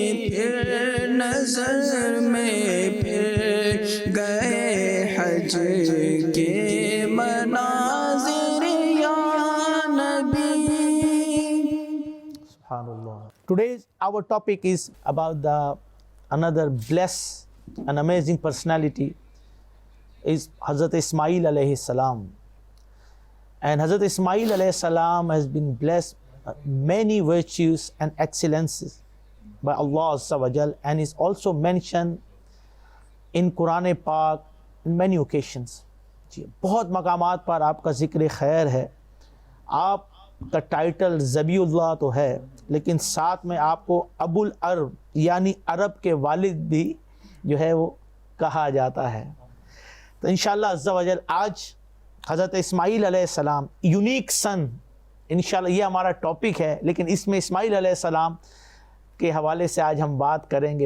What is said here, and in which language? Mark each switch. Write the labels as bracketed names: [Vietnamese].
[Hindi] फिर नजर में फिर गए हज के मनाजिर या नबी। [Arabic] Subhanallah. [English] Today's our topic is about the another blessed and amazing personality is Hazrat Ismail alayhi salam. And Hazrat Ismail alayhi salam has been blessed many virtues and excellences by Allah Azza wa Jal, and is also mentioned in Quran Pak in many occasions. [Hindi] जी बहुत मकामात पर आपका ज़िक्र खैर है। आपका title ज़बीउल्लाह तो है, लेकिन साथ में आपको अबुल अरब यानी अरब के वालिद भी जो है वो कहा जाता है। तो इंशाअल्लाह अज़्ज़ा वजल आज हज़रत इस्माईल अलैहिस्सलाम यूनिक सन, इंशाअल्लाह ये हमारा टॉपिक है, लेकिन इसमें इस्माईल अलैहिस्सलाम के हवाले से आज हम बात करेंगे।